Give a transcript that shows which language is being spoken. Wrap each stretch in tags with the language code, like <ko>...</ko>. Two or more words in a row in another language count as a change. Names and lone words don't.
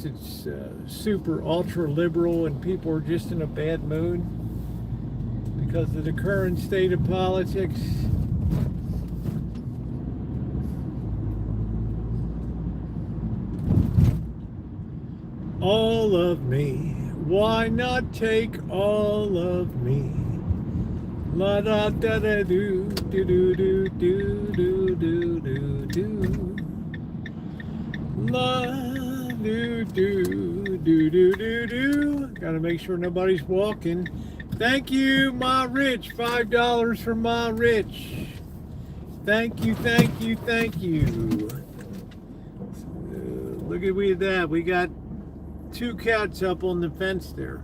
<en>It's super ultra liberal and people are just in a bad mood because of the current state of politics. All of me, why not take all of me? La da da da do do do do do do do do do. La do do do do do do. Gotta make sure nobody's walking. Thank you, Ma Rich. $5 for Ma Rich. Thank you, thank you, thank you. Look at that. We got 2 cats up on the fence there.</en>